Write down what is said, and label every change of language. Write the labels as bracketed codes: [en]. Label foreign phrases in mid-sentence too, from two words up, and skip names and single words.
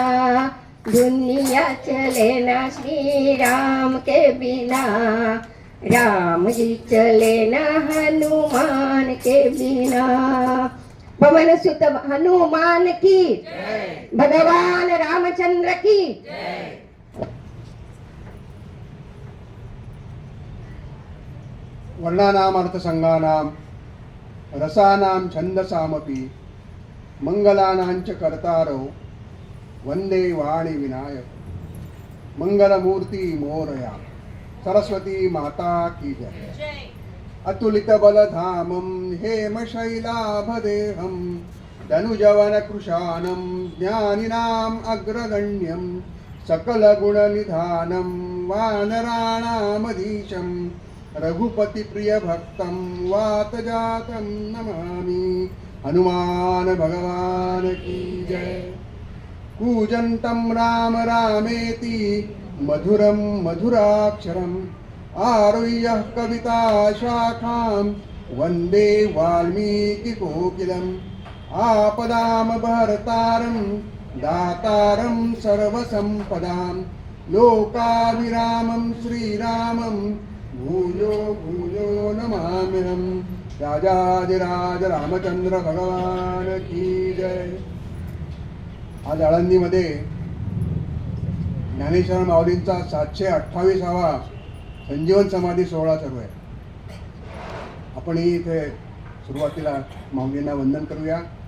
[hi] दुनिया चले ना श्री राम के बिना, राम जी चले ना हनुमान के बिना. पवन सुत हनुमान की, भगवान रामचंद्र की. [sa] वर्णानाम अर्थसंगानां रसानां छंदसामपि मंगलानांच कर्तारो वंदे वाणी विनायक. [mr] मंगलमूर्ती मोरया, [hi] सरस्वती माता की जय. [sa] अतुलित बलधामं हेमशैलाभदेहं धनुजवन कृशानं ज्ञानिनाम् अग्रगण्यं सकलगुणनिधानं वानराणामधीशं रघुपतिप्रियभक्तं वातजातं नमामि। [hi] हनुमान भगवान की जय। [sa] कूजन्तं राम रामेति मधुरं मधुराक्षरम् आरुह्य कविता शाखां वन्दे वाल्मीकिकोकिलम्। आपदां भर्तारं दातारं सर्वसम्पदां लोकाभिरामं श्रीरामं भूयो भूयो नमाम्यहम्। [hi] राजाधिराज रामचंद्र भगवान की जय। [mr] आज आळंदीमध्ये ज्ञानेश्वर माऊलींचा 728वा संजीवन समाधी सोहळा चालू आहे. आपण इथे सुरुवातीला माऊलींना वंदन करूया.